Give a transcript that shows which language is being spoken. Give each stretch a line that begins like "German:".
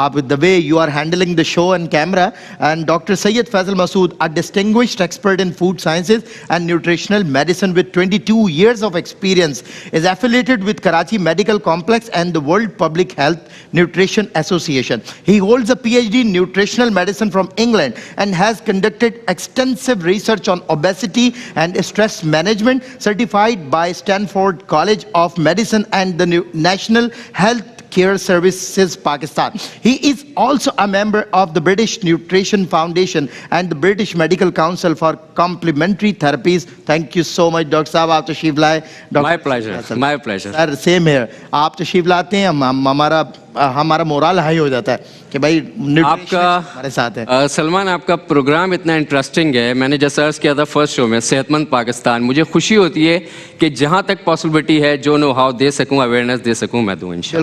English: The way you are handling the show and camera. And doctor Syed Faisal Masood, a distinguished expert in food sciences and nutritional medicine with 22 years of experience, is affiliated with Karachi Medical Complex and the World Public Health Nutrition Association. He holds a PhD in nutritional medicine from England and has conducted extensive research on obesity and stress management, certified by Stanford College of Medicine and the National Health Care Services Pakistan. He is also a member of the British Nutrition Foundation and the British Medical Council for Complementary Therapies. Thank you so much, Dr. Saab.
Urdu: آپ تشریف لائے.
English: My pleasure. My pleasure. Sir, same here.
Urdu: آپ تشریف لاتے ہیں، ہمارا morale high ہو جاتا ہے کہ بھائی آپ کا ہمارے ساتھ ہے. سلمان، آپ کا پروگرام اتنا انٹرسٹنگ ہے. میں نے جیسا عرض کیا تھا فرسٹ شو میں، صحت مند پاکستان، مجھے خوشی ہوتی ہے کہ جہاں تک پاسبلٹی ہے جو نو ہاؤ دے سکوں، اویئرنیس دے سکوں، میں دوں انشاءاللہ.